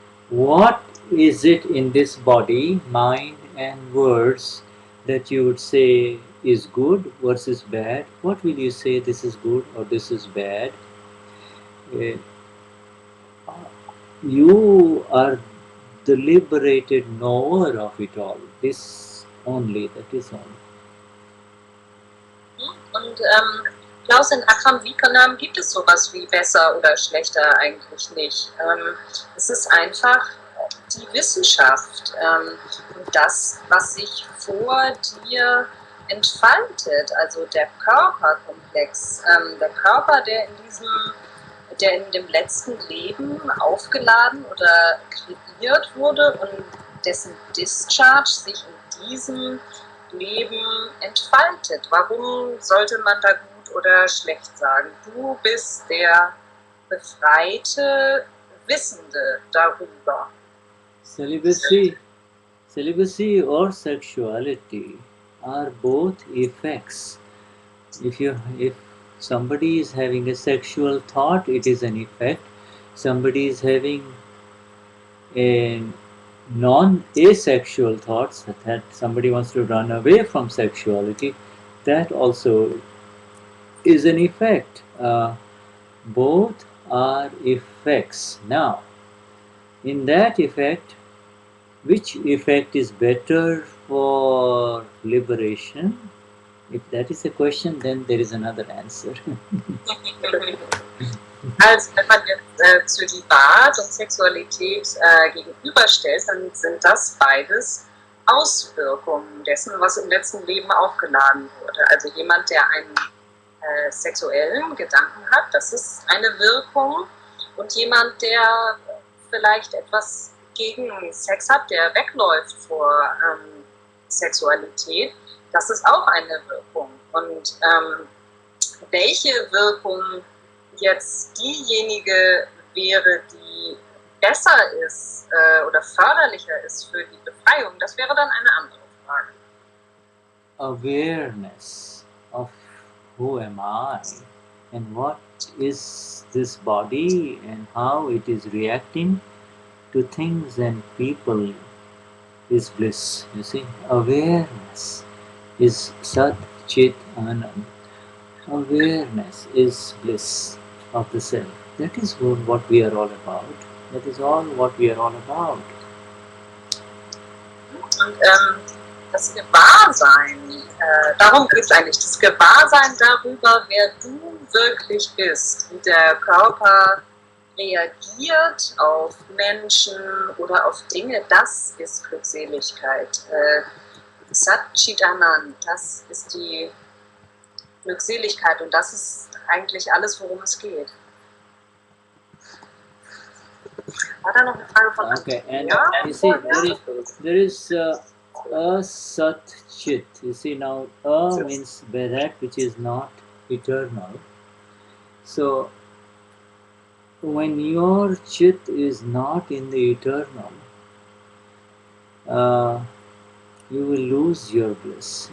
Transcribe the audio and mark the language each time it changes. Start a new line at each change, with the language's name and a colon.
English: What is it in this body, mind and words that you would say is good versus bad, what will you say this is good or this is bad? Uh, you are the liberated knower of it all. This only, that is only.
German: Und Klaus, in Akram Vignan gibt es sowas wie besser oder schlechter eigentlich nicht. Es ist einfach die Wissenschaft und das, was sich vor dir entfaltet, also der Körperkomplex, der Körper, der in dem letzten Leben aufgeladen oder kreiert wurde und dessen
English: Discharge
German: sich in diesem Leben entfaltet. Warum sollte man da gut oder schlecht sagen? Du bist der befreite Wissende darüber.
English: Celibacy or sexuality are both effects. If somebody is having a sexual thought, it is an effect. Somebody is having a non-asexual thoughts, that somebody wants to run away from sexuality, that also is an effect. Both are effects. Now, in that effect, which effect is better for liberation? If that is a question, then there is another answer.
German: Also wenn man jetzt Zölibat und Sexualität gegenüberstellt, dann sind das beides Auswirkungen dessen, was im letzten Leben aufgeladen wurde. Also jemand, der einen sexuellen Gedanken hat, das ist eine Wirkung. Und jemand, der vielleicht etwas gegen Sex hat, der wegläuft vor Sexualität, das ist auch eine Wirkung. Und welche Wirkung jetzt diejenige wäre, die besser ist oder förderlicher ist für die Befreiung, das wäre dann eine andere Frage.
English: Awareness of who am I and what is this body and how it is reacting to things and people is bliss. You see, awareness is Sat Chit Anand. Awareness is bliss of the self. That is what we are all about. That is all what we are all about.
German: Und das Gewahrsein, darum geht es eigentlich, das Gewahrsein darüber, wer du wirklich bist, wie der Körper reagiert auf Menschen oder auf Dinge, das ist Glückseligkeit. Satchitanand, das ist die Glückseligkeit und das ist eigentlich alles, worum es geht. War da noch eine Frage von
English: Okay, and
German: ja?
English: you see, there is a Sat Chit. You see, now means that which is not eternal. So when your Chit is not in the eternal, you will lose your bliss.